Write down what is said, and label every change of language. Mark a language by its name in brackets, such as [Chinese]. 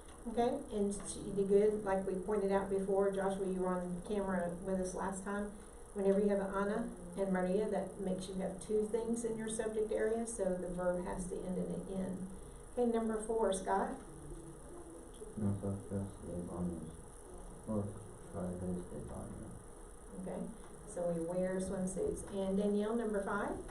[English] Okay, and she did good, like we pointed out before. Joshua, you were on camera with us last time. Whenever you have an Ana and Maria, that makes you have 2 things in your subject area, so the verb has to end in an N. Okay, number 4, Scott. [Spanish] Nosotros llevamos los trajes de baño. [English] Okay, so we wear swimsuits. And Danielle, number 5.